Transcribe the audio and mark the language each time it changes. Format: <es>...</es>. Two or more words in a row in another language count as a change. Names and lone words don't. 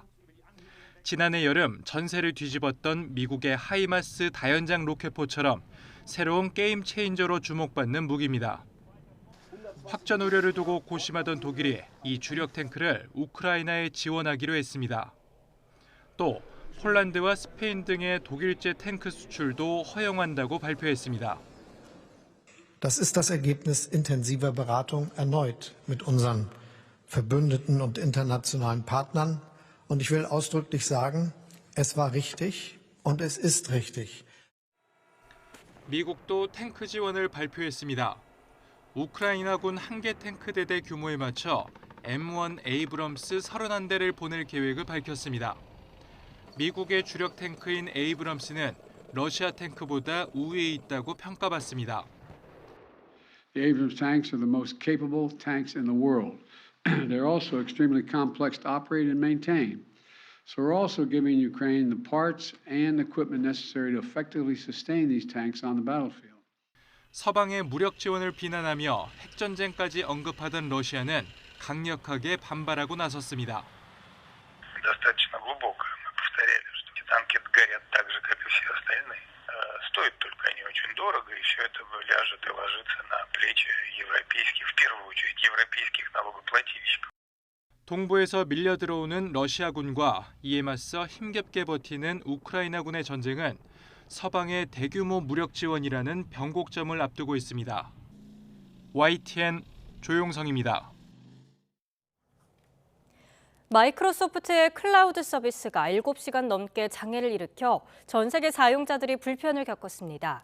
<ko>지난해 여름 전세를 뒤집었던 미국의 하이마스 다연장 로켓포처럼 새로운 게임 체인저로 주목받는 무기입니다. 확전 우려를 두고 고심하던 독일이 이 주력 탱크를 우크라이나에 지원하기로 했습니다. 또 폴란드와 스페인 등의 독일제 탱크 수출도 허용한다고 발표했습니다.</ko> <de>Das ist das Ergebnis intensiver Beratung erneut mit unseren Verbündeten und internationalen Partnern. Und ich will ausdrücklich sagen, es war richtig und es ist richtig.</de> <ko>미국도 탱크 지원을 발표했습니다. 우크라이나군 한 개 탱크 대대 규모에 맞춰 M1 에이브럼스 31대를 보낼 계획을 밝혔습니다. 미국의 주력 탱크인 에이브럼스는 러시아 탱크보다 우위에 있다고 평가받습니다.</ko> <en>The Abrams tanks are the most capable tanks in the world. They're also extremely complex to operate and maintain. So we're also giving Ukraine the parts and equipment necessary to effectively sustain these tanks on the battlefield.</en> <ko>서방의 무력 지원을 비난하며 핵전쟁까지 언급하던 러시아는 강력하게 반발하고 나섰습니다.</ko> <ru>Достаточно глубокое. Мы повторяли, что эти танки горят так же, как и все остальные. Стоят только они очень дорого, и все это ляжет и ложится на плечи европейских, в первую очередь, европейских налогоплательщиков.</ru> <ko>동부에서 밀려 들어오는 러시아군과 이에 맞서 힘겹게 버티는 우크라이나군의 전쟁은 서방의 대규모 무력 지원이라는 변곡점을 앞두고 있습니다. YTN 조용성입니다. 마이크로소프트의 클라우드 서비스가 7시간 넘게 장애를 일으켜 전 세계 사용자들이 불편을 겪었습니다.</ko>